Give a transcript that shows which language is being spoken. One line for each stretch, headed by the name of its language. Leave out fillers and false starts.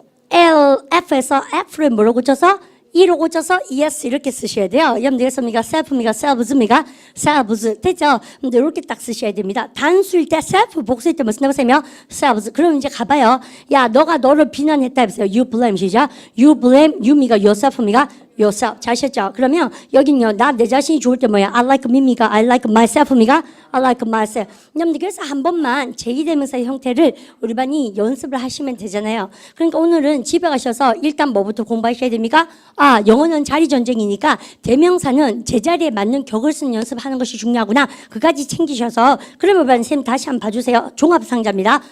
Korean: F에서 F를 뭐로 고쳐서? E로 고쳐서 ES 이렇게 쓰셔야 돼요. 여러분들 그래서 self입니까? selves 됐죠? 근데 이렇게 딱 쓰셔야 됩니다. 단수일 때 self, 복수일 때 뭐 쓴다고 쌤이요? selves. 그럼 이제 가봐요. 야, 너가 너를 비난했다 해보세요.
English: You blame
Korean: 시작.
English: You blame you입니까?
Korean: yourself입니까? yourself. 잘 하셨죠? 그러면 여긴요. 나 내 자신이 좋을 때 뭐야?
English: I like me입니까? I like myself입니까? I like myself.
Korean: 여러분들 그래서 한 번만 제기대명사의 형태를 우리 반이 연습을 하시면 되잖아요. 그러니까 오늘은 집에 가셔서 일단 뭐부터 공부하셔야 됩니까? 아, 영어는 자리 전쟁이니까 대명사는 제자리에 맞는 격을 쓰는 연습하는 것이 중요하구나. 그까지 챙기셔서 그러면 우리 반 쌤 다시 한번 봐주세요. 종합상자입니다.